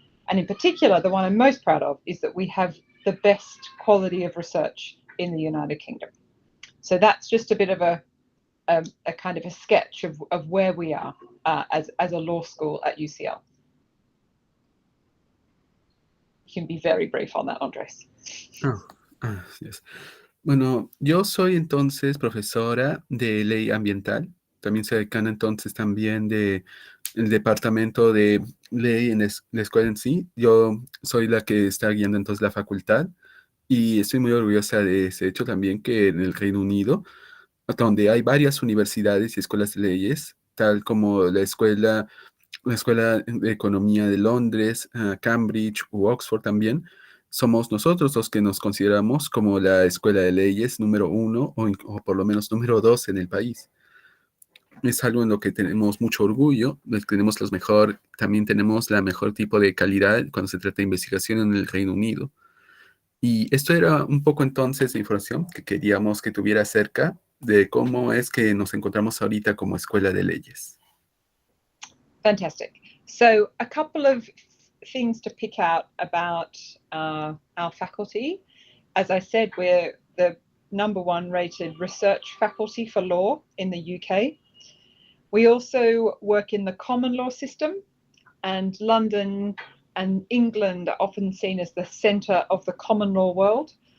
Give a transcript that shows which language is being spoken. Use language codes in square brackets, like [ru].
[en] And in particular, the one I'm most proud of is that we have the best quality of research in the United Kingdom. So that's just a bit of a kind of a sketch of where we are as a law school at UCL. You can be very brief on that, Andres. Yes. [es] Bueno, yo soy entonces profesora de ley ambiental. También soy decana entonces también del departamento de ley en la escuela en sí. Yo soy la que está guiando entonces la facultad y estoy muy orgullosa de ese hecho también que en el Reino Unido, donde hay varias universidades y escuelas de leyes, tal como la Escuela de Economía de Londres, Cambridge u Oxford también, somos nosotros los que nos consideramos como la escuela de leyes número 1 o por lo menos número 2 en el país. Es algo en lo que tenemos mucho orgullo, también tenemos la mejor tipo de calidad cuando se trata de investigación en el Reino Unido. Y esto era un poco entonces la información que queríamos que tuviera acerca de cómo es que nos encontramos ahorita como escuela de leyes. [en] Fantastic. So a couple of things to pick out about our faculty. As I said, we're the #1 rated research faculty for law in the UK. We also work in the common law system, and London and England are often seen as the centre of the common law world.